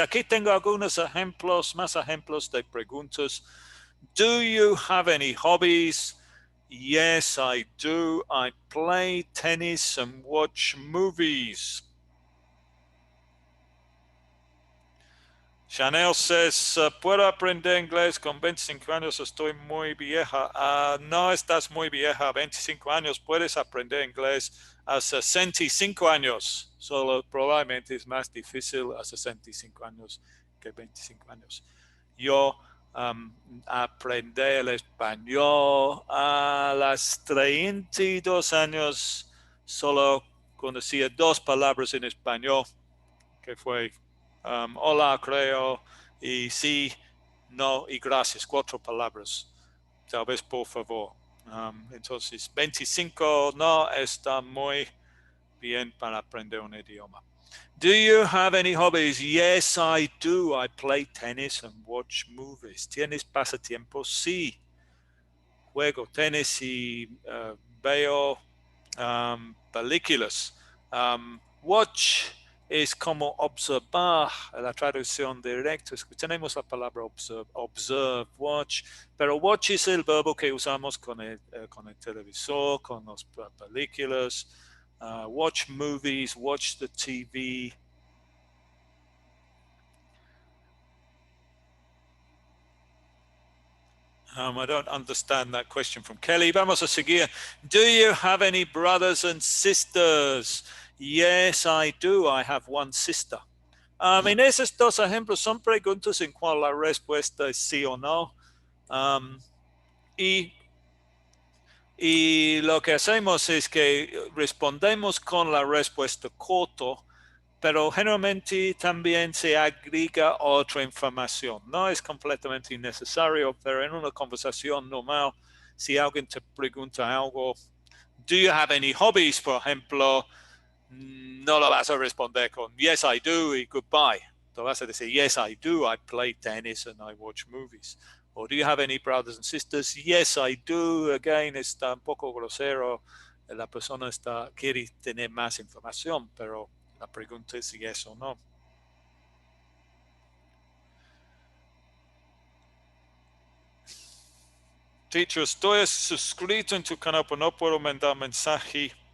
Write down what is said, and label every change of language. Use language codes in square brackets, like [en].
[es] Aquí tengo algunos ejemplos, más ejemplos de preguntas. [en] Do you have any hobbies? Yes, I do. I play tennis and watch movies. [es] Chanel says, ¿puedo aprender inglés con 25 años? Estoy muy vieja. No estás muy vieja, 25 años. Puedes aprender inglés a 65 años. Solo probablemente es más difícil a 65 años que 25 años. Yo aprendí el español a los 32 años. Solo conocía 2 palabras en español, que fue hola, creo, y sí, no y gracias, 4 palabras. Tal vez por favor. Entonces, 25 no está muy bien para aprender un idioma. [en] Do you have any hobbies? Yes, I do. I play tennis and watch movies. [es] ¿Tienes pasatiempos? Sí. Juego tenis y veo películas. Watch es como observar, la traducción directa. Tenemos la palabra observe, watch, pero watch es el verbo que usamos con el televisor, con las películas. [en] Watch movies, watch the TV. I don't understand that question from Kelly. [es] Vamos a seguir. [en] Do you have any brothers and sisters? Yes, I do. I have one sister. [es] En esos 2 ejemplos son preguntas en cual la respuesta es sí o no. Y lo que hacemos es que respondemos con la respuesta corto, pero generalmente también se agrega otra información. No es completamente innecesario, pero en una conversación normal, si alguien te pregunta algo, [en] do you have any hobbies, [es] por ejemplo, no lo vas a responder con [en] yes, I do y goodbye. [es] Te vas a decir [en] yes, I do. I play tennis and I watch movies. Or do you have any brothers and sisters? Yes, I do. Again, [es] está un poco grosero. La persona quiere tener más información, pero la pregunta es yes o no. Teacher, estoy suscrito en tu canal, pero no puedo mandar mensaje.